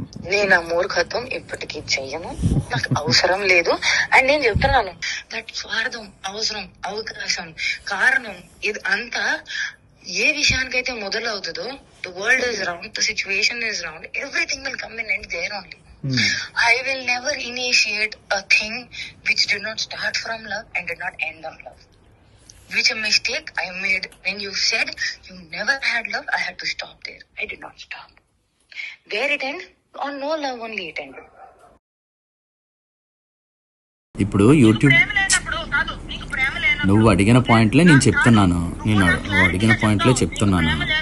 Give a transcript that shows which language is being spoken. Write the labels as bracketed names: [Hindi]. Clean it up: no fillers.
[Telugu] నేను ఆ మూర్ఖత్వం ఇప్పటికీ చెయ్యను, నాకు అవసరం లేదు. [English] and [Telugu] నేను చెప్తున్నాను, [English] that [Telugu] స్వార్థం, అవసరం, అవకాశం, కారణం, ఇది అంతా ఏ విషయానికైతే మొదలవుతుందో, [English] The world is round, the situation is round, everything will come in and there only. I will never initiate a thing which did not start from love and did not end on love. Which a mistake I made when you said you never had love, I had to stop there. I did not stop. There it end, on no love only it ended. [Telugu] ఇప్పుడు YouTube నువ్వు అడిగిన పాయింట్లే నేను చెప్తున్నాను, నువ్వు అడిగిన పాయింట్లే చెప్తున్నాను.